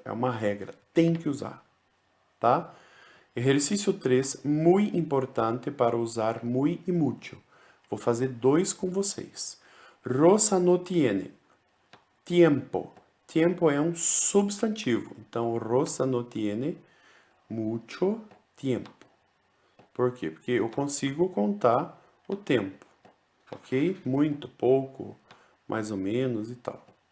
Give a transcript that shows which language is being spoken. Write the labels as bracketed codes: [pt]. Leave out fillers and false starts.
[pt] É uma regra, tem que usar, tá? Exercício 3, muito importante para usar muy e mucho. Vou fazer 2 com vocês. [es] Rosa no tiene tiempo. [pt] Tiempo é um substantivo. Então, [es] Rosa no tiene mucho tiempo. [pt] Por quê? Porque eu consigo contar o tempo. Ok? Muito, pouco, mais ou menos e tal.